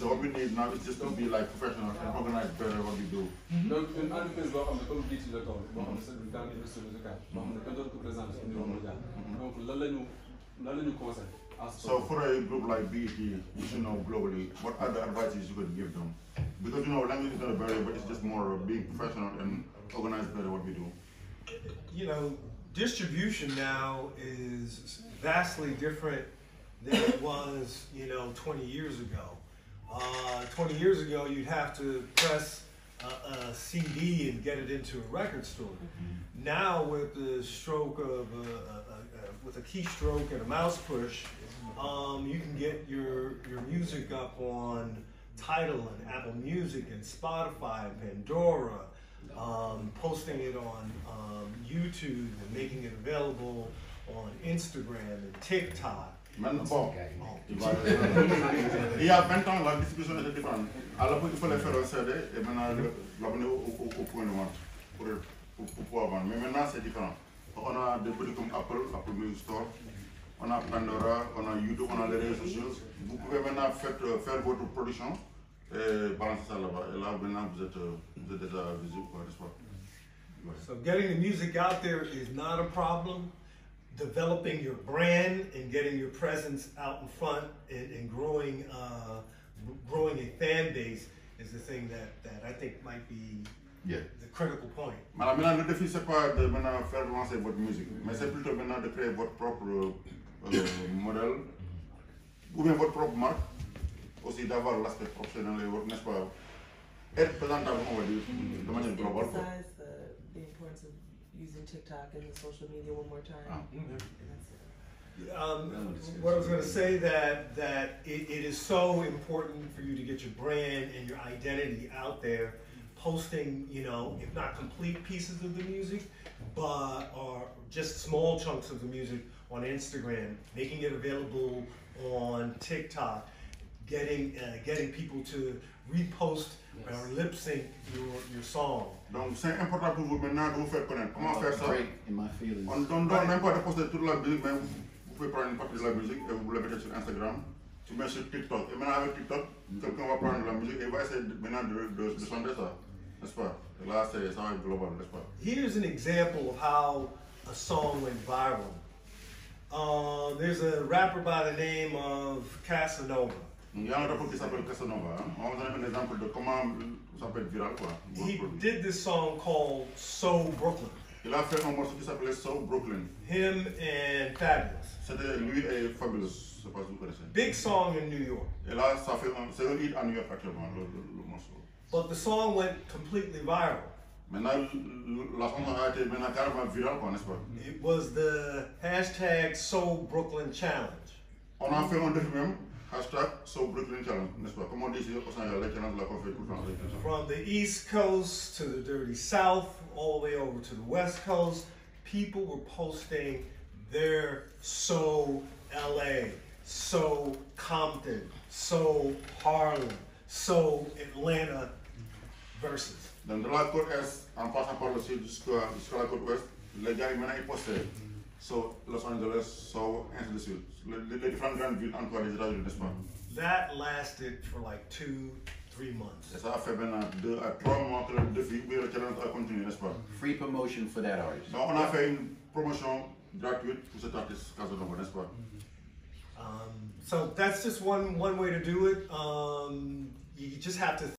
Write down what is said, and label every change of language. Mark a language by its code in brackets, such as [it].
[en] So what we need now is just to be like professional and organize better what we do. [fr] Donc une entreprise [wo] boo xam ne [fr] comme [wo] bii ci la toll boo xam ne [fr] c'est dans l'industrie musicale [wo] boo xam ne kenn dootu ko [fr] présenter au niveau mondial. [wo] Donc lan la ñu conseil. [en] So for a group like BET, you should know globally what other advices you could give them. Because you know language is not a barrier, but it's just more of being professional and organize better what we do. You know, distribution now is vastly different than it was, 20 years ago. 20 years ago, you'd have to press a CD and get it into a record store. Now, with the stroke of with a keystroke and a mouse push, you can get your music up on Tidal and Apple Music and Spotify and Pandora, posting it on YouTube and making it available on Instagram and TikTok. [fr] Maintenant, bon, il y a 20 ans, la distribution était différente. À l'époque, il fallait faire un CD et maintenant l'abonner au point de vente pour pouvoir vendre. Mais maintenant, c'est différent. On a des produits comme Apple Music Store, on a Pandora, on a YouTube, on a les réseaux sociaux. Vous pouvez maintenant faire votre production et balancer ça là-bas. Et là, maintenant, vous êtes déjà visible, n'est-ce pas? [en] So getting the music out there is not a problem. Developing your brand and getting your presence out in front and growing a fan base is the thing that I think might be the critical point. [fr] Maintenant, le défi, c'est pas de maintenant faire lancer votre musique, mais c'est plutôt maintenant de créer votre propre modèle, ou bien votre propre marque, aussi d'avoir l'aspect professionnel et n'est-ce pas, être présentable, on va dire, de manière globale. [en] Emphasize the importance of using TikTok and the social media one more time. What I was going to say that it is so important for you to get your brand and your identity out there, posting, if not complete pieces of the music, or just small chunks of the music on Instagram, making it available on TikTok, getting people to repost or lip sync your song. [fr] Donc c'est important pour vous maintenant de vous faire connaître. Comment faire ça? On donne même pas de poster toute la musique, mais vous pouvez prendre une partie de la musique et vous la mettez sur Instagram. Tu mets sur TikTok. Et maintenant avec TikTok, quelqu'un va prendre la musique et va essayer maintenant de chanter ça, n'est-ce pas? Et là ça va être global, n'est-ce pas? [en] Here's an example of how a song went viral. There's a rapper by the name of Casanova. [fr] Il y a un rapport qui s'appelle Casanova. On va donner un exemple de comment ça peut être viral, quoi. [en] He did this song called So Brooklyn. [fr] Il a fait un morceau qui s'appelait So Brooklyn. [en] Him and Fabulous. [fr] C'était lui et Fabulous, je sais pas si vous connaissez. [en] Big song in New York. [fr] Et là, c'est un hit à New York actuellement, le morceau. [en] But the song went completely viral. [fr] Maintenant, la chanson a été maintenant carrément virale, quoi, n'est-ce pas? [en] It was the hashtag So Brooklyn Challenge. [fr] On a fait un défi même. Hashtag So Brooklyn Challenge, n'est-ce pas? Comme on dit ici au Sénégal, les challenges de la conférence tout le temps. [en] From the East Coast to the Dirty South, all the way over to the West Coast, people were posting their So LA, So Compton, So Harlem, So Atlanta verses. [fr] Donc de la côte Est, en passant par le sud jusqu'à la côte Ouest, les gars maintenant ils postaient So Los Angeles, So ainsi de suite. Les différentes grandes villes encore des États-Unis, n'est-ce pas? [en] That lasted for like 3 months. [fr] Et ça a fait maintenant 2 à 3 mois que le défi, le challenge a continué, n'est-ce pas? [en] Free promotion for that artist. [fr] Donc on a fait une promotion gratuite pour cet artiste Casanova, n'est-ce pas? [en] So that's just one way to do it. You just have to